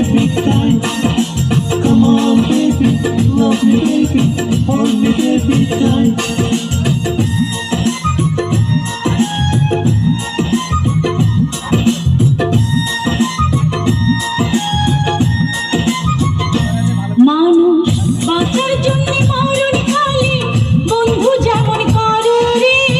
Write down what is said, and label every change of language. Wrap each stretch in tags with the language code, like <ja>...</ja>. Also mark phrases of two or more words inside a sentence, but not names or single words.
<en>tight. Come on, baby, love me, baby, hold me, baby, tight.</en> <bn>মানুষ বাঁচার জন্য মরণ খালি বন্ধু যেমন করে রে।</bn>